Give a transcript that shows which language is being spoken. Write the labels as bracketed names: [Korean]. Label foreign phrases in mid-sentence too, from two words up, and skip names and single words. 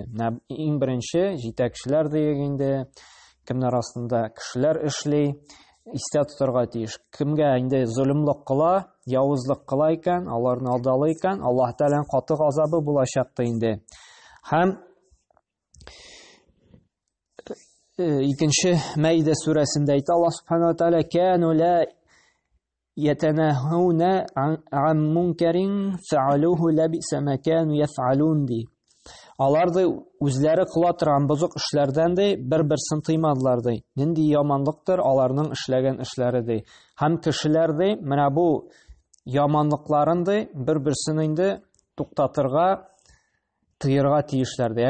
[Tatar] Иң беренче җитәкчеләр дигәндә кемнәр астында кешеләр эшли, истә тотарга тиеш. Кемгә инде зулымлык кыла, явызлык кыла икән, аларны алдалый икән, Аллаһ Тәгаләнең каты газабы булачак инде. Һәм икенче Мәйдә сүрәсендә әйтә [Arabic] الله سبحانه وتعالى: "كانوا لا يتناهون عن منكر فعلوه لبئس ما كانوا يفعلون". [Tatar] Алар да үзләре кыла торган бозык эшләрдән дә бер-берсен тыймадылар ди. Нинди яманлыктыр аларның эшләгән эшләре ди. Һәм кешеләр дә менә бу яманлыкларын да бер-берсен инде туктатырга, тыярга тиешләр ди.